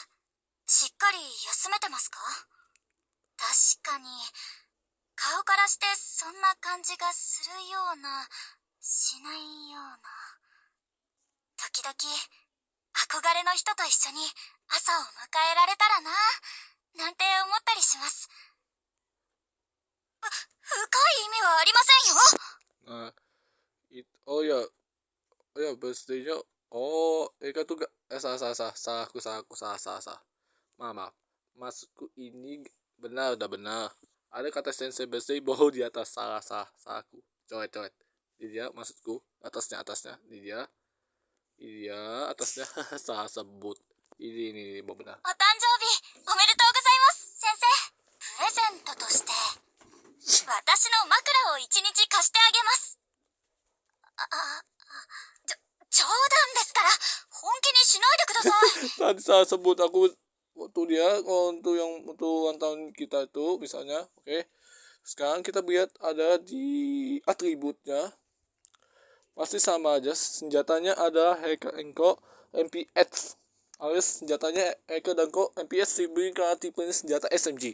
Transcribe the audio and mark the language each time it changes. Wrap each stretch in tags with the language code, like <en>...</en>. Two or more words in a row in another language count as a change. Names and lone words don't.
<ja>しっかり休めてますか？確かに顔からしてそんな感じがするような、しないような。時々憧れの人と一緒に朝を迎えられたらな、なんて思ったりします。深い意味はありませんよ。</ja> <id>Nah, oh ya birthday-nya. Eka tuh gak salah aku. Maaf. Maksudku ini udah benar. Ada kata sensei birthday baru di atas, salah aku. Coret. Ini dia maksudku, atasnya. Ini dia atasnya salah sebut. Ini benar.</id> <ja>お誕生日おめでとうございます、先生。プレゼントとして私の枕を一日貸してあげます。冗談ですから本気にしないでください。</ja> <id>Tadi salah sebut aku waktu dia, untuk ulang tahun kita itu misalnya, oke. Sekarang kita lihat ada di atributnya, pasti sama aja. Senjatanya ada Heike Enko MPX, alias senjatanya Heike Danko MPX diberi karena tipenya senjata SMG.</id>